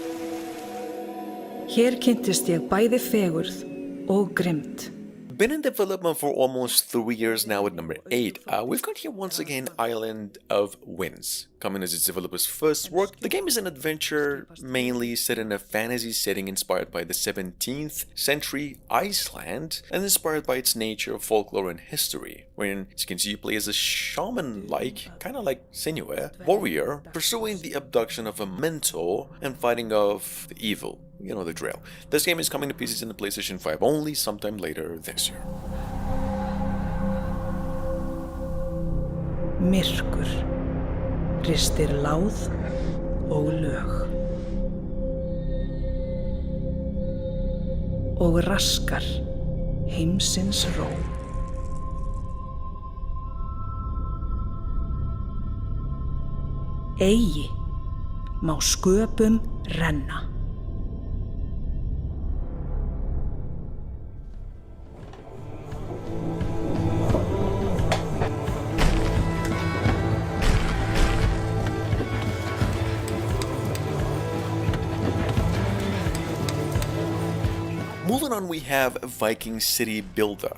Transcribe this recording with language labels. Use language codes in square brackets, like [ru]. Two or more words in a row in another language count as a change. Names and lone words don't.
[is] Hér kynntist ég bæði fegurð og grimmd. [en] Been in development for almost 3 years now at number 8. We've got here once again Island of Winds. Coming as its developer's first work, the game is an adventure mainly set in a fantasy setting inspired by the 17th century Iceland and inspired by its nature, folklore and history, wherein, as you can see, you play as a shaman-like, kind of like Senua, warrior, pursuing the abduction of a mentor and fighting off the evil. You know the drill. This game is coming to PCs in the PlayStation 5 only sometime later this year. [is] Myrkur ristir láð og lög og raskar heimsins ró. Eigi má sköpum renna. [en] Moving on, we have Viking City Builder.